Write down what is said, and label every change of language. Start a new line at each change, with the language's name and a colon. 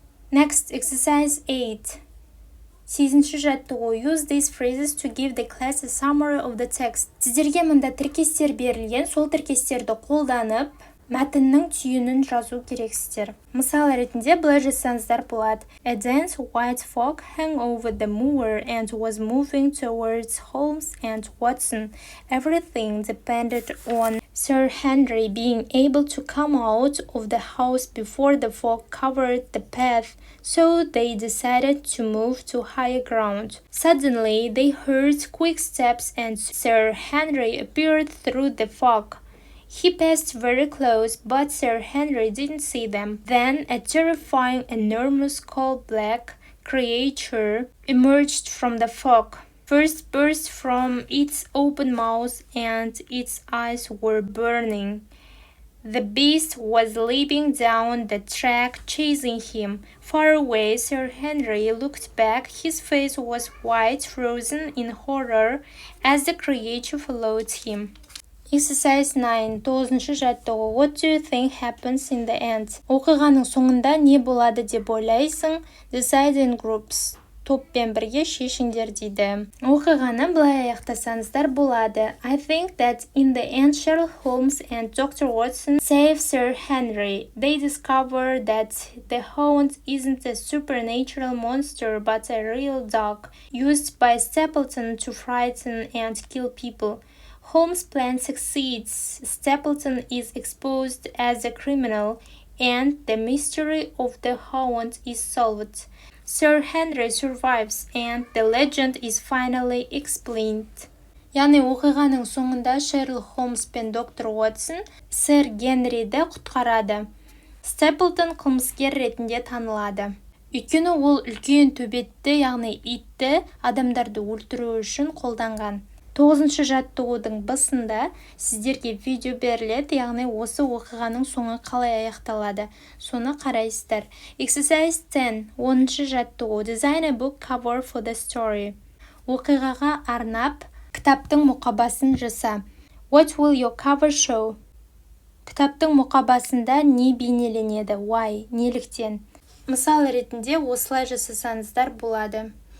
English: Next, exercise 8.
Kazakh: 8-ші жаттығу.
English: Use these phrases to give the class a summary of the text.
Kazakh: Сіздерге мұнда тіркестер берілген, сол тіркестерді қолданып, мәтіннің түйінін жазу керексіздер. Мысал ретінде былай жазсаңыздар болады.
English: A dense white fog hung over the moor and was moving towards Holmes and Watson. Everything depended on Sir Henry being able to come out of the house before the fog covered the path, so they decided to move to higher ground. Suddenly, they heard quick steps and Sir Henry appeared through the fog. He passed very close, but Sir Henry didn't see them. Then a terrifying, enormous coal-black creature emerged from the fog. First burst from its open mouth and its eyes were burning. The beast was leaping down the track, chasing him. Far away, Sir Henry looked back. His face was white, frozen in horror as the creature followed him. Exercise 9.
Kazakh: 9-ші жаттығу.
English: What do you think happens in the end?
Kazakh: Оқиғаның соңында не болады деп ойлайсың?
English: Decide in groups.
Kazakh: Топпен бірге шешіңдер дейді. Оқиғаны былай аяқтасаңыздар болады.
English: I think that in the end Sherlock Holmes and Dr. Watson save Sir Henry. They discover that the hound isn't a supernatural monster but a real dog used by Stapleton to frighten and kill people. Holmes' plan succeeds. Stapleton is exposed as a criminal and the mystery of the hound is solved. Sir Henry survives and the legend is finally explained.
Kazakh: Яғни оқиғаның соңында Шерлок Холмс пен доктор Уотсон сэр Генриді құтқарады. Степлтон қылмыскер ретінде танылады. Өйткені ол үлкен төбетті, яғни итті адамдарды өлтіру үшін қолданған. 9-шы жаттығудың басында сіздерге видео беріледі, яғни осы оқиғаның соңы қалай аяқталады. Соны қарайсыздар.
English: Exercise 10.
Kazakh: 10-шы жаттығу.
English: Design a book cover for the story.
Kazakh: Оқиғаға арнап, кітаптың мұқабасын жаса.
English: What will your cover show?
Kazakh: Кітаптың мұқабасында не бейнеленеді?
English: Why?
Kazakh: Неліктен? Мысал ретінде осылай жасасаңыздар болады.